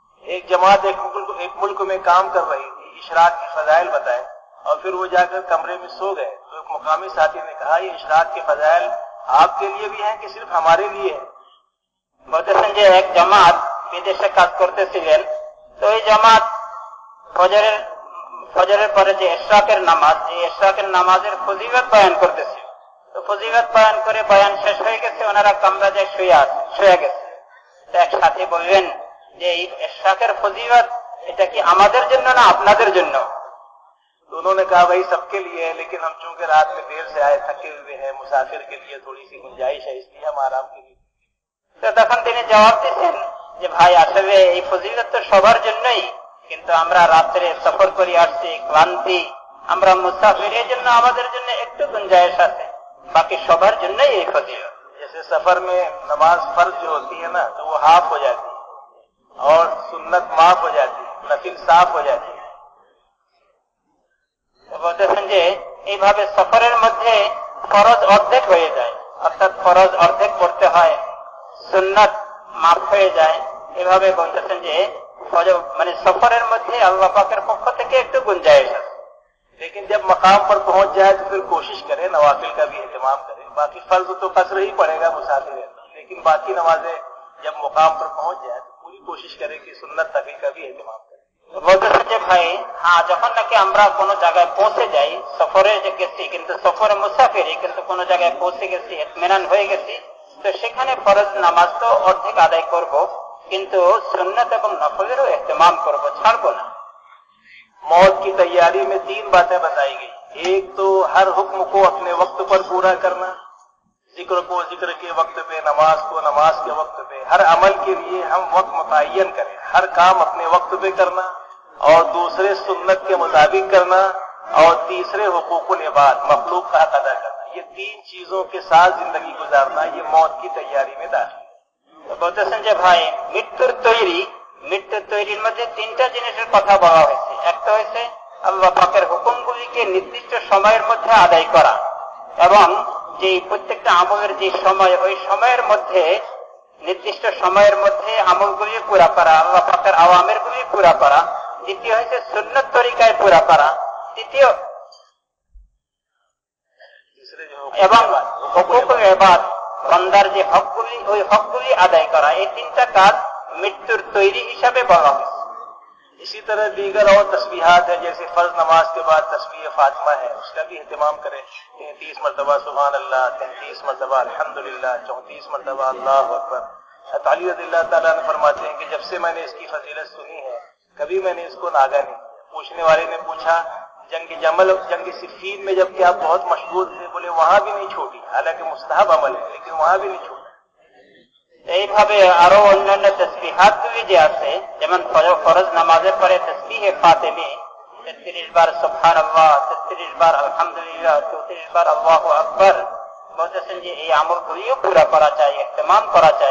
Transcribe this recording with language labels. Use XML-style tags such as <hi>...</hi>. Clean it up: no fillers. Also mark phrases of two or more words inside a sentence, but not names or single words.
<ur>ایک جماعت ایک ملک میں کام کر رہی تھی، اشراق کی فضائل بتائے اور پھر وہ جا کر کمرے میں سو گئے، تو ایک مقامی ساتھی نے کہا یہ اشراق کے فضائل آپ کے لیے بھی ہیں کہ صرف ہمارے لیے ہے؟</ur> <bn>বলতেছেন যে এক জামাত বিদেশে কাজ করতেছিলেন, তো এই জামাত ফজরের পরে যে ইশরাকের নামাজ, এই ইশরাকের নামাজের ফজিলত বয়ান করতেছিল। তো ফজিলত বয়ান করে বয়ান শেষ হয়ে গেছে, ওনারা কামরায় শুয়ে গেছে। তো এক সাথী বললেন যে এই ইশরাকের ফজিলত এটা কি আমাদের জন্য না আপনাদের জন্য?</bn> <ur>تو انہوں نے کہا بھائی سب کے لیے ہے، لیکن ہم چونکہ رات میں دیر سے آئے تھکے ہوئے ہیں، مسافر کے لیے تھوڑی سی گنجائش ہے، اس لیے ہم آرام کے لیے۔</ur> <bn>তো তখন তিনি জবাব দিচ্ছেন যে ভাই আসলে এই ফজিলত তো সবার জন্যই, কিন্তু আমরা রাত্রে সফর করে আসছি, ক্লান্তি, আমরা মুসাফির, এই জন্য আমাদের জন্য একটু গুঞ্জাইশ আছে, বাকি সবার জন্যই এই ফজিলত।</bn> <ur>جیسے سفر میں نماز فرض جو ہوتی ہے نا تو وہ ہاف ہو جاتی ہے اور سنت معاف ہو جاتی ہے، نفل صاف ہو جاتی ہے۔</ur> <bn>বলতেছেন যে এইভাবে সফরের মধ্যে ফরজ অর্ধেক হয়ে যায়, অর্থাৎ ফরজ অর্ধেক পড়তে হয়, সুন্নাত মাফ হয়ে যায়। এভাবে বলতেছেন যে মানে সফরের মধ্যে আল্লাহ পাকের পক্ষ থেকে একটু গুঞ্জাইশ আছে।</bn> <ur>لیکن جب مقام پر پہنچ جائے تو پھر کوشش کرے نوافل کا بھی اہتمام کرے، باقی فرض تو قصر ہی پڑے گا مسافر ہے، لیکن باقی نمازیں جب مقام پر پہنچ جائے تو پوری کوشش کرے کہ سنت نفل کا بھی اہتمام کرے۔</ur> <bn>বলতেছেন যে ভাই হ্যাঁ, যখন নাকি আমরা কোনো জায়গায় পৌঁছে যাই, সফরে যে গেছি কিন্তু সফরে মুসাফিরি, কিন্তু কোনো জায়গায় পৌঁছে গেছি, ইতমিনান হয়ে গেছি, তো সেখানে ফরজ নামাজ তো অর্ধেক আদায় করব, কিন্তু সুন্নাত এবং নফলেরও ইহতিমাম করব, ছাড়বো না।</bn> <ur>موت کی تیاری میں 3 باتیں بتائی گئی۔ ایک تو ہر حکم کو اپنے وقت پر پورا کرنا، ذکر کو ذکر کے وقت پہ، نماز کو نماز کے وقت پہ، ہر عمل کے لیے ہم وقت متعین کریں، ہر کام اپنے وقت پہ کرنا، اور دوسرے سنت کے مطابق کرنا، اور تیسرے حقوق العباد، مخلوق کا حق ادا کرنا۔ یہ 3 چیزوں کے ساتھ زندگی گزارنا یہ موت کی تیاری میں داخل ہے۔</ur> <bn>বলতেছেন যে ভাই মৃত্যুর তৈরির মধ্যে 3টা জিনিসের কথা বলা হয়েছে। একটা হচ্ছে আল্লাহ পাকের হুকুমগুলিকে নির্দিষ্ট সময়ের মধ্যে আদায় করা, এবং যে প্রত্যেকটা আমলের যে সময়, ওই সময়ের মধ্যে নির্দিষ্ট সময়ের মধ্যে আমলগুলি পুরা করা, আল্লাহ পাকের আওয়ামের গুলি পুরা করা। দ্বিতীয় হচ্ছে সুন্নত তরিকায় পুরা করা। তৃতীয় এবং হুকুকুল ইবাদ, বান্দার যে হকগুলি, ওই হকগুলি আদায় করা। এই 3টা কাজ মৃত্যুর তৈরি হিসাবে বলা হয়েছে।</bn> <ur>اسی طرح دیگر اور تسبیحات ہیں، جیسے فرض نماز کے بعد تسبیح فاطمہ ہے، اس کا بھی اہتمام کریں، 33 مرتبہ</ur> <ar>سبحان اللہ،</ar> <ur>33 مرتبہ الحمدللہ، 34 مرتبہ</ur> <ar>اللہ اکبر۔</ar> <ur>علی رضی اللہ تعالیٰ نے فرماتے ہیں کہ جب سے میں نے اس کی فضیلت سنی ہے کبھی میں نے اس کو ناگا نہیں کیا۔ پوچھنے والے نے پوچھا جنگ جمل، جنگ صفین میں جبکہ آپ بہت مشغول تھے، بولے وہاں بھی نہیں چھوٹی، حالانکہ مستحب عمل ہے لیکن وہاں بھی نہیں چھوٹی۔</ur> <bn>এইভাবে আরো অন্যান্য তসবিহাত গুলি যে আছে, যেমন ফরজ নামাজের পরে তসবিহে ফাতেমি 33 বার সুবহানাল্লাহ, 33 বার আলহামদুলিল্লাহ, 34 বার</bn> <ar>الله أكبر.</ar> <bn>বলতেছেন যে এই আমলগুলিও পুরা করা চাই, ইহতিমাম করা চাই।</bn>